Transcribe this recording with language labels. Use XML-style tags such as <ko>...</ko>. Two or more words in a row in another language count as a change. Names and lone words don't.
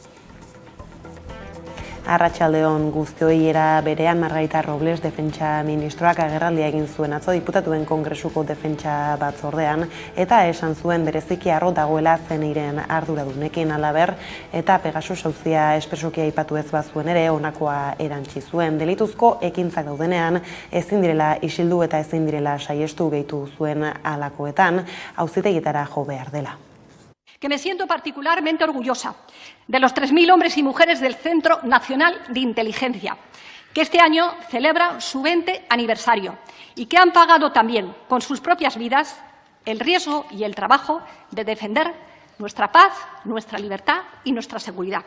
<eu>Arratsaldeon guztioi, era berean Margarita Robles defentsa ministroak agerraldia egin zuen atzo diputatuen Kongresuko defentsa batzordean eta esan zuen bereziki harro dagoela zeneiren arduradunekin halaber eta Pegasus auzia espresoki aipatu ez bazuen ere honakoa erantsi zuen. Delituzko ekintzak daudenean ezin direla isildu eta ezin direla saiestu gehitu zuen halakoetan auzitegietara jo behar dela.</eu> <es>Que me siento particularmente orgullosa de los 3.000 hombres y mujeres del Centro Nacional de Inteligencia, que este año celebra su 20 aniversario y que han pagado también con sus propias vidas el riesgo y el trabajo de defender nuestra paz, nuestra libertad y nuestra seguridad.</es>